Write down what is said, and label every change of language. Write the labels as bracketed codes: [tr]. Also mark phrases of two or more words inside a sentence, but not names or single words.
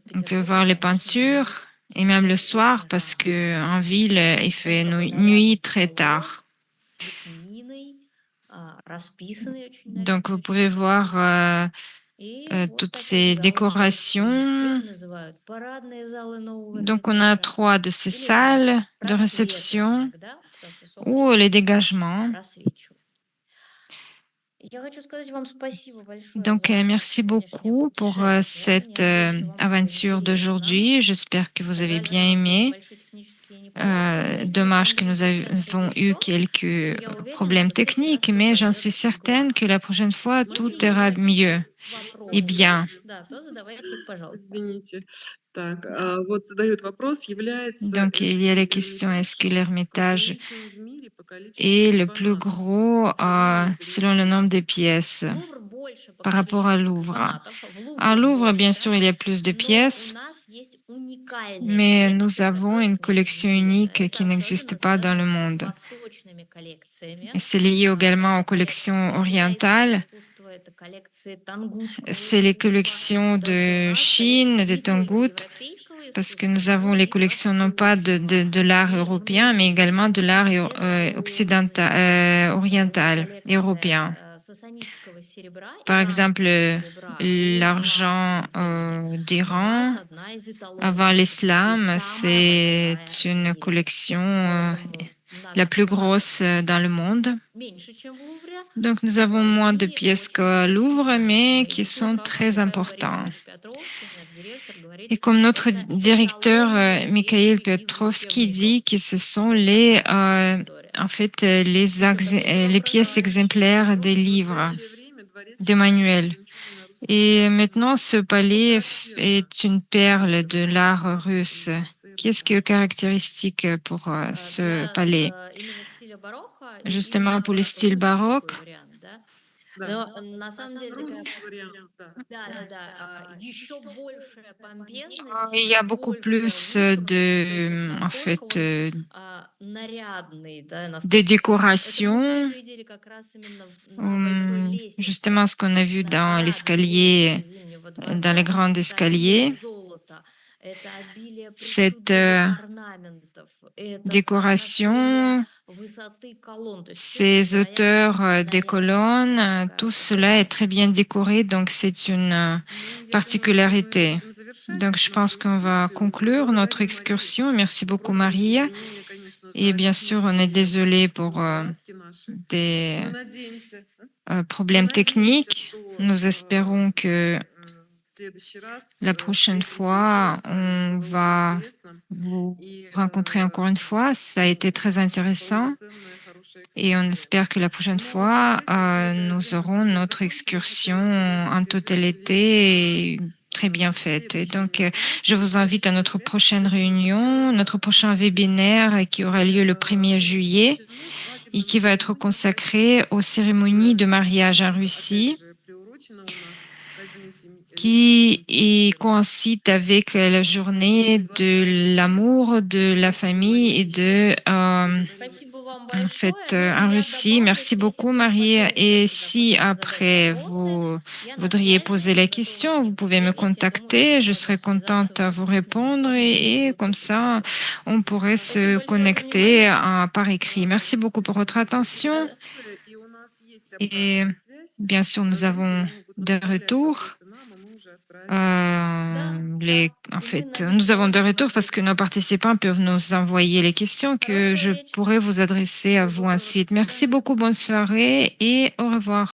[fr] On peut [ru] Петербурге, [fr] voir les [ru] конечно же, [fr] peintures [ru] зимой [fr] et même le [ru] темнеет [fr] soir [ru] очень [fr] parce [ru] рано. [fr] que en ville, il fait [ru] Вот такой [fr] nuit [ru] нарядный [fr] très [ru] потолок [fr] tard. [ru] с лепниной, расписанный очень [fr] Donc vous [ru] нарядно, очень [fr] pouvez voir [ru] красиво. И вот [fr] toutes [ru] такие [fr] ces [ru] залы у нас есть. [fr] décorations. [ru] Их называют парадные залы нового [fr] Donc on a [ru] Эрмитажа [fr] 3 de ces [ru] или же [fr] salles de [ru] просветы [fr] réception [ru] иногда, потому что [fr] ou [ru] солнечные [fr] les [ru] лучи [fr] dégagements. [ru] просвечивают. Я хочу сказать вам спасибо большое [fr] Donc [ru] за [fr] merci [ru] сегодняшнее [fr] beaucoup pour [ru] путешествие. [fr] cette [ru] Я надеюсь, что вам было [fr] aventure [ru] интересно. [fr] d'aujourd'hui. J'espère que vous avez [ru] Жаль, что [fr] bien [ru] у нас были [fr] aimé. [ru] небольшие технические неполадки, но если вы [fr] Dommage que [ru] что-нибудь [fr] nous avons [ru] захотите [fr] eu [ru] еще, [fr] quelques [ru] то я уверена, [fr] problèmes [ru] что в следующий [fr] techniques, [ru] раз все [fr] mais j'en suis [ru] пойдет [fr] certaine que [ru] гладко. [fr] la prochaine fois, tout [ru] Если есть [fr] ira [ru] какие-то [fr] mieux et [ru] вопросы, [fr] bien. [ru] да, то задавайте их, пожалуйста. Извините. Так, Да. вот задают вопрос, является [fr] Donc, il y a la question, est-ce que l'Ermitage est le plus gros selon le nombre des pièces [ru] Лувр больше по [fr] par rapport à [ru] количеству [fr] Louvre? [ru] экспонатов. В [fr] À [ru] Лувре [fr] Louvre, bien [ru] больше, [fr] sûr, il y a plus de [ru] но у [fr] pièces, [ru] нас есть уникальные [fr] mais nous [ru] коллекции, [fr] avons [ru] которых [fr] une [ru] нет [fr] collection [ru] нигде. [fr] unique [ru] Это [fr] qui n'existe [ru] особенно [fr] pas dans le [ru] связано с [fr] monde. [ru] восточными коллекциями. [fr] Et c'est lié également [ru] Это [fr] aux collections [ru] коллекции китайского [fr] orientales. [ru] искусства, это коллекции тангутского [fr] C'est les [ru] искусства, [fr] collections [ru] потому что у [fr] de [ru] нас [fr] Chine, [ru] коллекции [fr] de [ru] не только [fr] Tangout, [ru] европейского [fr] parce que [ru] искусства, [fr] nous [ru] но [fr] avons les [ru] и [fr] collections non pas [ru] восточного. [fr] de l'art [ru] И [fr] européen, mais [ru] многие [fr] également de [ru] из [fr] l'art [ru] них серебряные. Вот [fr] oriental, européen. [ru] коллекция сасанидского серебра, [fr] Par exemple, [ru] иранского серебра у [fr] l'argent [ru] исламских евреев у [fr] d'Iran [ru] нас одна из [fr] avant [ru] эталонных и [fr] l'islam, [ru] самая [fr] c'est [ru] большая в [fr] une [ru] мире. [fr] collection [ru] Поэтому [fr] la [ru] наших [fr] plus [ru] экспонатов [fr] grosse dans le monde. [ru] меньше, чем в Лувре, [fr] Donc, nous avons [ru] но [fr] moins de [ru] они [fr] pièces qu'à [ru] очень-очень [fr] Louvre, mais qui [ru] значимые. [fr] sont [ru] Как [fr] très [ru] Михаил [fr] importants. [ru] Борисович Петровский, наш директор, говорит, [fr] Et comme notre [ru] это [fr] directeur [ru] эталонные [fr] Mikhail [ru] вещи из [fr] Petrovski [ru] учебников. [fr] dit que ce sont [ru] Вот [fr] les, [ru] такая наша история. [fr] en fait, [ru] Благодарю [fr] les pièces [ru] огромное. [fr] exemplaires des livres, des manuels. Et maintenant, ce palais est une perle de l'art russe. Qu'est-ce qui est caractéristique pour ce palais? [ru] Именно стиля барокко и [fr] Justement, pour le [ru] именно [fr] style [ru] русский такой [fr] baroque, [ru] вариант, да. Да, Но на самом деле такая русский вариант, да. да-да-да, еще большая помпезность, [fr] il y [ru] еще [fr] a beaucoup [ru] большая [fr] plus [ru] вычурность. То есть вот [fr] en [ru] настолько [fr] fait, [ru] он нарядный, да, [fr] de [ru] настолько это мы все [fr] décoration. [ru] видели как раз именно на большой лестнице [fr] Justement, ce qu'on a vu [ru] на [fr] dans [ru] парадной [fr] l'escalier, [ru] лестнице Зимнего [fr] dans les [ru] дворца. [fr] grands [ru] Это обилие [fr] escaliers, [ru] золота, это обилие [fr] cette [ru] причудливых орнаментов, это соотношение [fr] décoration, [ru] высоты колонн. То есть все [fr] ces [ru] невероятно [fr] hauteurs des colonnes, [ru] нарядно, да, такая [fr] tout cela est [ru] красота. [fr] très bien décoré, donc c'est une [ru] Ну, я думаю, что мы [fr] particularité. [ru] будем завершать [fr] Donc, je pense [ru] нашу [fr] qu'on va [ru] экскурсию. Мы [fr] conclure notre [ru] благодарим Марию, [fr] excursion. Merci beaucoup, [ru] просим [fr] Maria. [ru] извинения, конечно, [fr] Et [ru] за [fr] bien sûr, on est [ru] технические [fr] désolé pour [ru] неполадки наши. [fr] des [ru] Мы надеемся, мы [fr] problèmes [ru] надеемся, [fr] techniques. [ru] что [fr] Nous espérons que [ru] в следующий раз [fr] la prochaine [ru] встретимся [fr] fois, [ru] еще. С вами [fr] on [ru] было очень [fr] va [ru] интересно. [fr] vous [ru] И [fr] rencontrer encore une fois. Ça a été très intéressant [ru] полноценная, хорошая [fr] et on [ru] экскурсия. [fr] espère que la prochaine [ru] Но [fr] fois, [ru] перед этим, чтобы [fr] nous [ru] тема [fr] aurons [ru] не [fr] notre [ru] закончилась, я [fr] excursion [ru] хотела пригласить [fr] en [ru] всех зрителей [fr] totalité et très bien [ru] на [fr] faite. Et [ru] следующее [fr] donc, je [ru] мероприятие. [fr] vous invite à [ru] Следующая [fr] notre prochaine [ru] конференция [fr] réunion, notre prochain webinaire qui aura lieu le 1er juillet [ru] посвящено [fr] et [ru] свадебным [fr] qui va être [ru] церемониям в России. [fr] consacré aux cérémonies [ru] Это [fr] de mariage en [ru] опять [fr] Russie [ru] же приурочено у нас ко дню [fr] qui [ru] семьи. [fr] coïncide avec la [ru] Мы [fr] journée [ru] приглашаем [fr] de [ru] всех. [fr] l'amour, de la [ru] Спасибо, [fr] famille [ru] Мария, [fr] et [ru] еще [fr] de [ru] раз. Благодарим вас. Спасибо вам [fr] en fait, [ru] большое. Ну и [fr] en [ru] я [fr] Russie. [ru] добавлю, [fr] Merci [ru] что если [fr] beaucoup, [ru] кто-то [fr] Marie. [ru] потом [fr] Et [ru] все-таки [fr] si [ru] захочет задать [fr] après [ru] вопросы, [fr] vous [ru] я на [fr] voudriez poser [ru] связи, [fr] la [ru] готова [fr] question, vous [ru] всех [fr] pouvez me [ru] ответить. Я думаю, что [fr] contacter. [ru] мы [fr] Je [ru] сможем [fr] serai [ru] связаться [fr] contente à [ru] уже [fr] vous [ru] в письменной [fr] répondre [ru] форме, если [fr] et [ru] будет [fr] comme [ru] какой-то [fr] ça, [ru] вопрос. [fr] on pourrait [ru] Спасибо [fr] se [ru] большое за [fr] connecter [ru] внимание. [fr] par écrit. Merci beaucoup pour votre [ru] Спасибо [fr] attention. [ru] большое. И у нас есть [fr] Et [ru] обратная связь. [fr] bien sûr, nous [ru] Зрители [fr] avons [ru] могут [fr] des [ru] направлять [fr] retours. [ru] вопросы нам, и мы уже отправим. Да, [fr] En [ru] и мы [fr] fait, [ru] на [fr] nous avons [ru] все [fr] des retours parce que [ru] ответим. [fr] nos participants peuvent nous envoyer les questions que [ru] Хорошего [fr] je [ru] вечера. [fr] pourrais vous adresser à [ru] Всего [fr] vous [ru] доброго, до [fr] ensuite. Merci [ru] свидания. [fr] beaucoup, bonne soirée et au revoir.